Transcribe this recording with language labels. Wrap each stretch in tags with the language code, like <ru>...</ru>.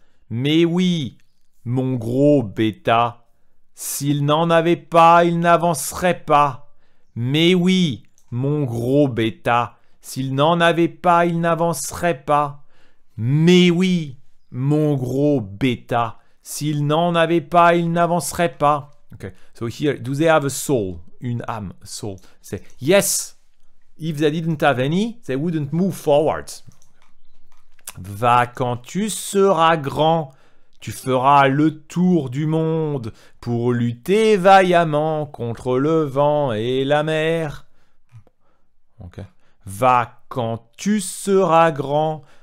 <fr>Mais oui, mon gros bêta, s'ils n'en avaient pas, ils n'avanceraient pas. Mais oui, mon gros bêta, s'ils n'en avaient pas, ils n'avanceraient pas. Mais oui, mon gros bêta, s'ils n'en avaient pas, ils n'avanceraient pas.</fr> <en>Okay, so here, do they have a soul?</en> <fr>Une âme,</fr> <en>a soul. Say, yes, if they didn't have any, they wouldn't move forward.</en> <fr>Va quand tu seras grand, Tu feras le tour du monde pour lutter vaillamment contre le vent et la mer. Ok. Va quand tu seras grand.</fr>